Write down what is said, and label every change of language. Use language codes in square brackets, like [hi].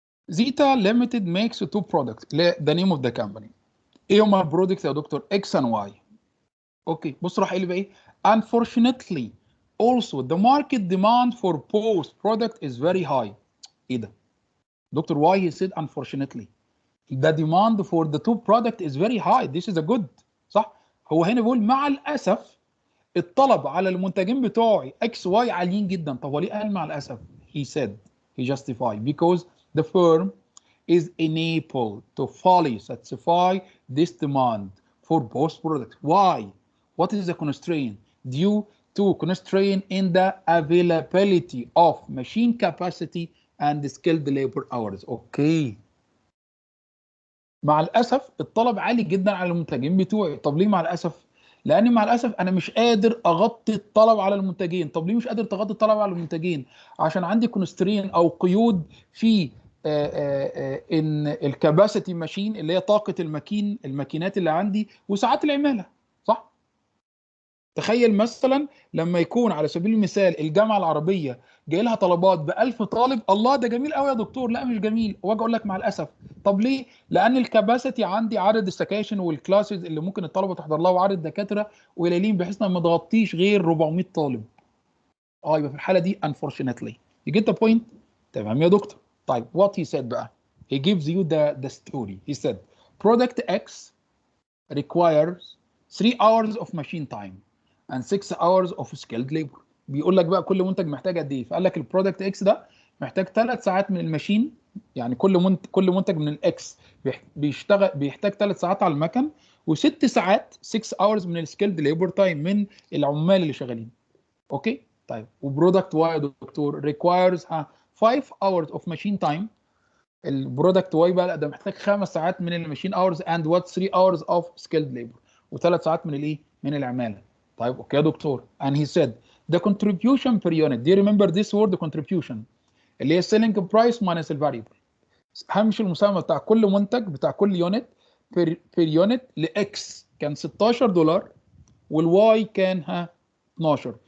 [en] Zeta Limited makes two products. The name of the company. [ar] ايه هما البرودكتس يا دكتور؟ X and Y. اوكي بص راح قايل بقى ايه؟ [en] Unfortunately also the market demand for both product is very high. [ar] ايه ده؟ دكتور [en] why he said unfortunately? The demand for the two product is very high. This is a good. [ar] صح؟ هو هنا بيقول مع الاسف الطلب على المنتجين بتوعي X Y عاليين جدا. طب هو ليه قال مع الاسف؟ [en] He said he justified because the firm is unable to fully satisfy this demand for both products. Why? What is the constraint? Due to constraint in the availability of machine capacity and skilled labor hours. Okay. [ar] مع الاسف الطلب عالي جدا على المنتجين بتوعي. طب ليه مع الاسف؟ لان مع الاسف انا مش قادر اغطي الطلب على المنتجين. طب ليه مش قادر تغطي الطلب على المنتجين؟ عشان عندي كونسترين او قيود في ان الكباسيتي ماشين اللي هي طاقه الماكينات اللي عندي وساعات العماله. صح؟ تخيل مثلا لما يكون على سبيل المثال الجامعه العربيه جاي لها طلبات ب 1000 طالب. الله ده جميل قوي يا دكتور. لا مش جميل. واجي اقول لك مع الاسف. طب ليه؟ لان الكباسيتي عندي عدد السكاشن والكلاسز اللي ممكن الطلبه تحضر لها وعدد الدكاتره قليلين بحيث انها ما تغطيش غير 400 طالب. يبقى في الحاله دي unfortunately. You get the point؟ تمام يا دكتور. طيب what he said بقى. [en] He gives you the story. He said product X requires 3 hours of machine time and 6 hours of skilled labor. [ar] بيقول لك بقى كل منتج محتاج قد ايه؟ فقال لك البرودكت اكس ده محتاج 3 ساعات من الماشين. يعني كل منتج من الاكس بيحتاج 3 ساعات على المكن و6 ساعات 6 hours من السكيلد ليبر تايم من العمال اللي شغالين. اوكي؟ طيب وبرودكت واي يا دكتور [en] requires 5 hours of machine time. [ar] البرودكت واي بقى لا ده محتاج 5 ساعات من الماشين [en] hours and what 3 hours of skilled labor [ar] وثلاث ساعات من الايه؟ من العماله. طيب اوكي يا دكتور. [en] and he said the contribution per unit. do you remember this word contribution اللي هي selling price minus الفاريبل. [ar] هامش المساهمه بتاع كل منتج بتاع كل يونت per unit لاكس كان $16 والواي كان 12.